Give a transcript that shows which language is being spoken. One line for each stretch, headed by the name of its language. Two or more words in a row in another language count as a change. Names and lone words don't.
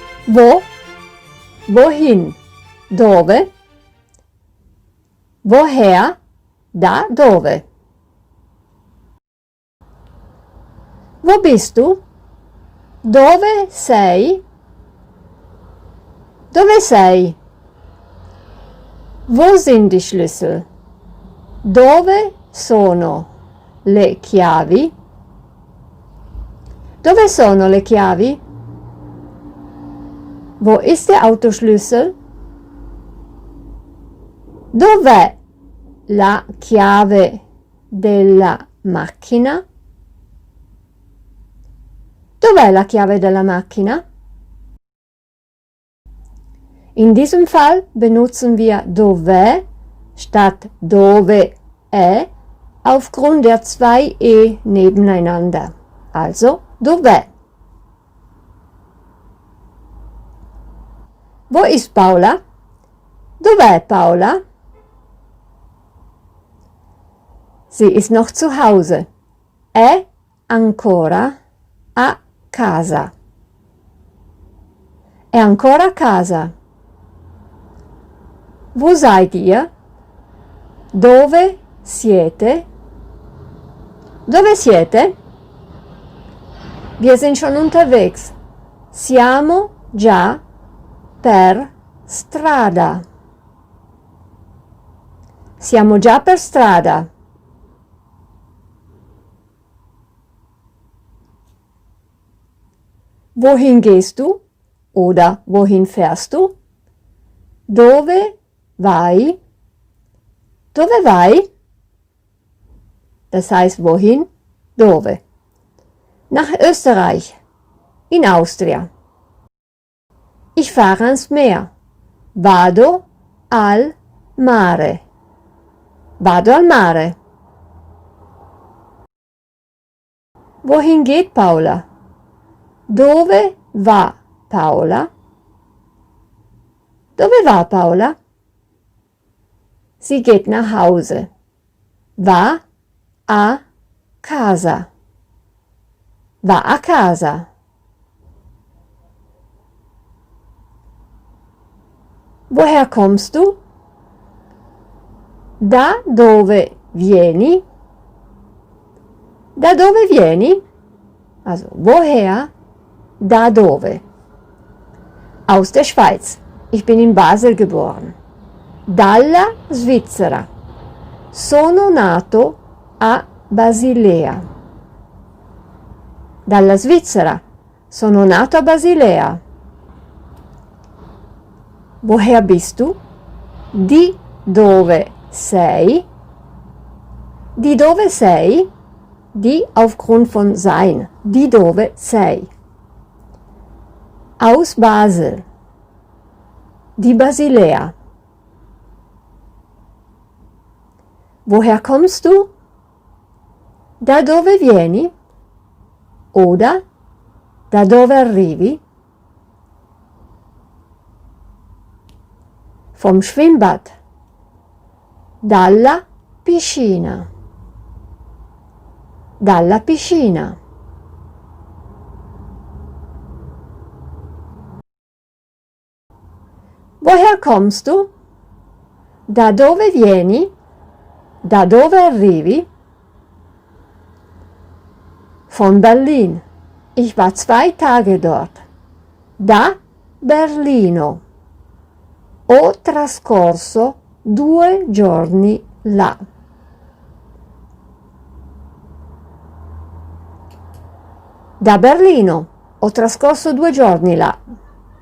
German: Wo, wohin, dove, woher,
Italian: da dove.
German: Wo bist du?
Italian: Dove sei? Dove sei?
German: Wo sind die Schlüssel?
Italian: Dove sono le chiavi? Dove sono le chiavi?
German: Wo ist der Autoschlüssel?
Italian: Dov'è la chiave della macchina? Dov'è la chiave della macchina?
German: In diesem Fall benutzen wir dov'è statt
Italian: dove è
German: aufgrund der zwei E nebeneinander. Also dov'è? Wo ist Paola?
Italian: Dov'è Paola?
German: Sie ist noch zu Hause.
Italian: È ancora a casa. È ancora a casa.
German: Wo seid ihr?
Italian: Dove siete? Dove siete?
German: Wir sind schon unterwegs.
Italian: Siamo già per strada. Siamo già per strada.
German: Wohin gehst du? Oder wohin fährst du?
Italian: Dove vai? Dove vai?
German: Das heißt wohin? Dove? Nach Österreich.
Italian: In Austria.
German: Ich fahre ans Meer.
Italian: Vado al mare. Vado al mare.
German: Wohin geht Paola?
Italian: Dove va Paola? Dove va Paola?
German: Sie geht nach Hause.
Italian: Va a casa. Va a casa.
German: Woher kommst du?
Italian: Da dove vieni? Da dove vieni?
German: Also woher?
Italian: Da dove?
German: Aus der Schweiz. Ich bin in Basel geboren.
Italian: Dalla Svizzera. Sono nato a Basilea. Dalla Svizzera. Sono nato a Basilea.
German: Woher bist du?
Italian: Di dove sei? Di dove sei? Di
German: aufgrund von sein.
Italian: Di dove sei?
German: Aus Basel.
Italian: Di Basilea.
German: Woher kommst du?
Italian: Da dove vieni? Oder da dove arrivi?
German: Vom Schwimmbad.
Italian: Dalla piscina. Dalla piscina.
German: Woher kommst du?
Italian: Da dove vieni? Da dove arrivi?
German: Von Berlin. Ich war 2 Tage dort.
Italian: Da Berlino. Ho trascorso 2 giorni là. Da Berlino. Ho trascorso 2 giorni là.